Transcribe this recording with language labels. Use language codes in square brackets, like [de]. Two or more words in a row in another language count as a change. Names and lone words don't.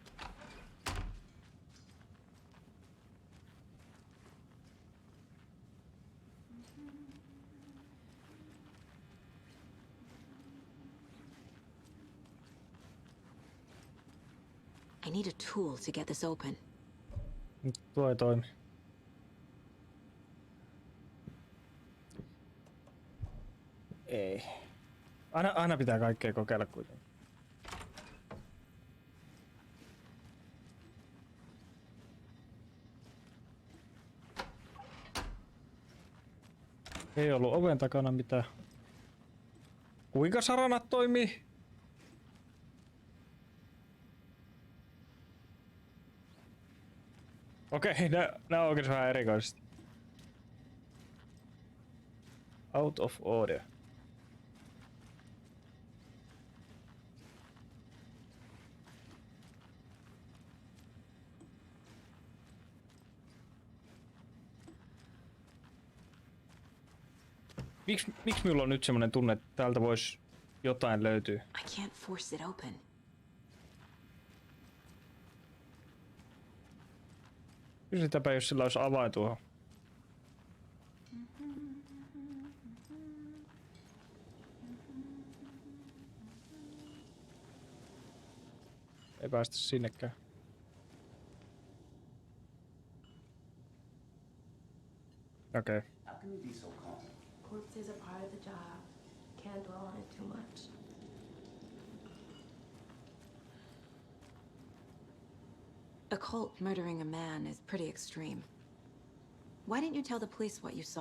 [en] I need a tool to get this open. [fi] Nyt tuo ei toimi. Ei. Aina pitää kaikkea kokeilla kuitenkin. Ei ollut oven takana mitään. Kuinka saranat toimii? Okei, nää on oikein vähän erikoisesti. [en] Out of order. [fi] Miksi minulla on nyt semmonen tunne, että täältä voisi jotain löytyä? [en] I can't force it open. [fi] Kysytäpä, jos sillä olisi avain tuohon. Ei päästä sinnekään. Okei. [en] Okay. Corpses are part of the job. Can't dwell on it too much. A cult murdering a man is pretty extreme. Why didn't you tell the police what you saw?